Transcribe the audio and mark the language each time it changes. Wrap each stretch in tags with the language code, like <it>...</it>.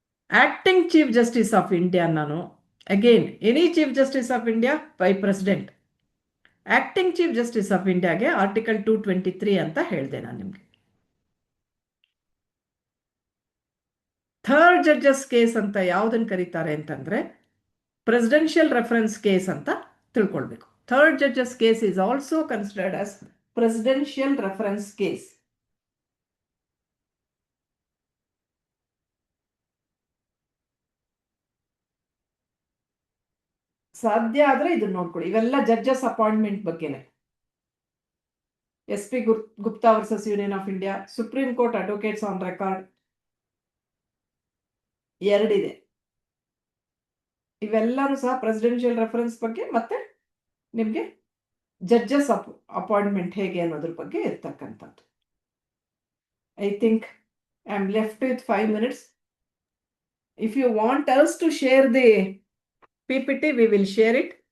<en>Acting chief justice of India ನಾನು again any chief justice of India by president.</en> <kn>Acting chief justice of ಇಂಡಿಯಾಗೆ article 223 ಅಂತ ಹೇಳಿದೆ ನಾನು ನಿಮಗೆ. ಥರ್ಡ್ ಜಡ್ಜಸ್ ಕೇಸ್ ಅಂತ ಯಾವುದನ್ನು ಕರೀತಾರೆ ಅಂತಂದ್ರೆ ಪ್ರೆಸಿಡೆನ್ಷಿಯಲ್ ರೆಫರೆನ್ಸ್ ಕೇಸ್ ಅಂತ ತಿಳ್ಕೊಳ್ಬೇಕು.</kn> <en>Third judges case is also considered as presidential reference case.</en> <kn>ಸಾಧ್ಯ ಆದ್ರೆ ಇದನ್ನ ನೋಡ್ಕೊಳ್ಳಿ. ಇವೆಲ್ಲ judges appointment ಬಗ್ಗೆನೆ. SP Gupta versus union of India, supreme court advocates on record 2 ಇದೆ. ಇವೆಲ್ಲರೂ ಸಹ ಪ್ರೆಸಿಡೆನ್ಷಿಯಲ್ ರೆಫರೆನ್ಸ್ ಬಗ್ಗೆ ಮತ್ತೆ ನಿಮಗೆ ಜಡ್ಜಸ್ ಅಪಾಯಿಂಟ್ಮೆಂಟ್ ಹೇಗೆ ಅನ್ನೋದ್ರ ಬಗ್ಗೆ ಇರ್ತಕ್ಕಂಥದ್ದು.</kn> <en>I think I am left with 5 minutes. If you want us to share the PPT, we will share it.</en>